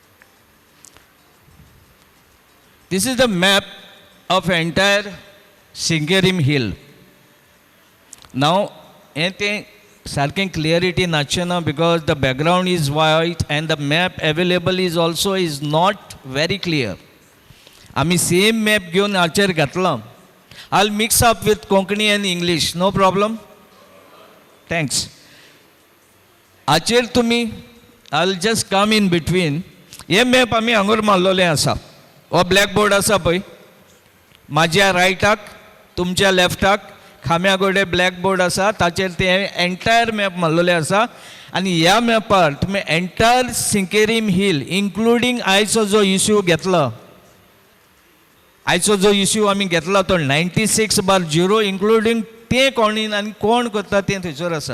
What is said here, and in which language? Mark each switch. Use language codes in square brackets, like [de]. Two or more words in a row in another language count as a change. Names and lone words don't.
[en] This is the map of entire Singuerim hill. Now, anything [kok] sarkin clarity nachena [en] because the background is white and the map available is not very clear. [kok] Ami [en] same map [kok] घेवन हाचेर घातला. [en] I'll mix up with Konkani and English. No problem. Thanks. [kok] हाचेर तुम्ही [en] I'll just come in between. [kok] हे मॅप आमी हांगर मारलेलें आसा. हो [en] black board [kok] आसा पळय, म्हाज्या रायटाक तुमच्या लेफ्टाक खाम्या गोडे [en] black board [kok] आसा, ताचेर ते [en] entire map [kok] मारलेलें आसा. आनी ह्या मॅपार तुमी [en] entire Singuerim hill including [kok] आयचो जो इश्यू घेतला, आयचो जो इश्यू आमी घेतला तो 96/0 इन्क्लुडींग तें कोणीन आनी कोण करता तें थंयसर आसा.